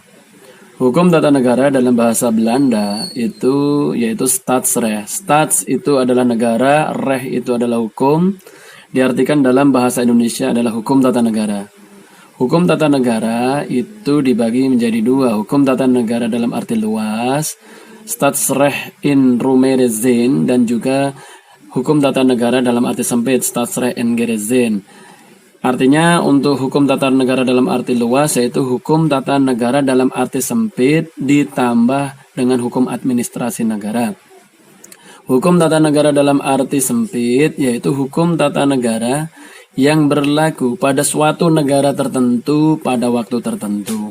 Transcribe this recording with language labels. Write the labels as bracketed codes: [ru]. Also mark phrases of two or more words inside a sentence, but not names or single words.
[id] Hukum tata negara dalam bahasa Belanda itu yaitu Staatsrecht. Staats itu adalah negara, recht itu adalah hukum. Diartikan dalam bahasa Indonesia adalah hukum tata negara. Hukum tata negara itu dibagi menjadi dua. Hukum tata negara dalam arti luas, [nl] Staatsrecht in ruimere zin, [id] dan juga hukum tata negara dalam arti sempit, [nl] Staatsrecht in engere zin. [id] Artinya untuk hukum tata negara dalam arti luas yaitu hukum tata negara dalam arti sempit ditambah dengan hukum administrasi negara. Hukum tata negara dalam arti sempit yaitu hukum tata negara yang berlaku pada suatu negara tertentu pada waktu tertentu.